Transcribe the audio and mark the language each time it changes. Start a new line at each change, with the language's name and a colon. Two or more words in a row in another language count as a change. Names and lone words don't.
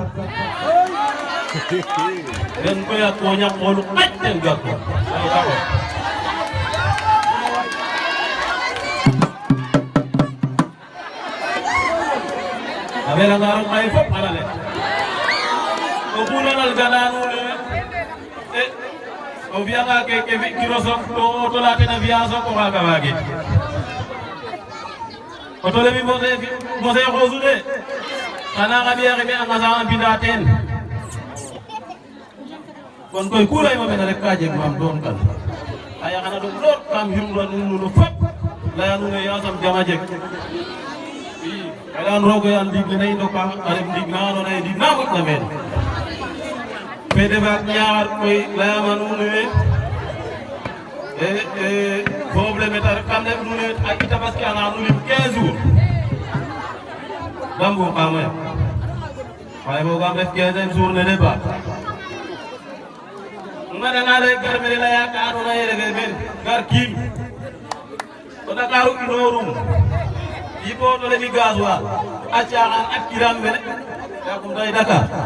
Serer: den ko yakko nyakolu ajten gartu ay tawo abela ngaro kay fop alale o bunal gananu o vianga ke kiro sok to la tena via sok ko ga wage otole mi mose xosu de xana xa ɓiya xe ɓe a ngasa a mbinda teen kon koy ku leyma mene rek ka jeg maam doon kan aya xana ɗom lool kam xirmra nuno fop leya nuune yasam jama jeg i xeɗan roog yaal ndiig ne i ndoka a ref ndiig na andoona yee ndiig na moƴna meen fede faak Ñaxar koy layama nuune foof le meta ref kam ley nuune a i tabaski anga nu lim
French: 15 jours
Serer: da mbuqamoyo xaye fogam ref 15e jour nene ba ngadanga lay gar mene leya ka andoona yee refe meen gar kiim o Dakaru inorum yipo to le mi gasoil a caaxaan ak kiram mene yakum tay Dakar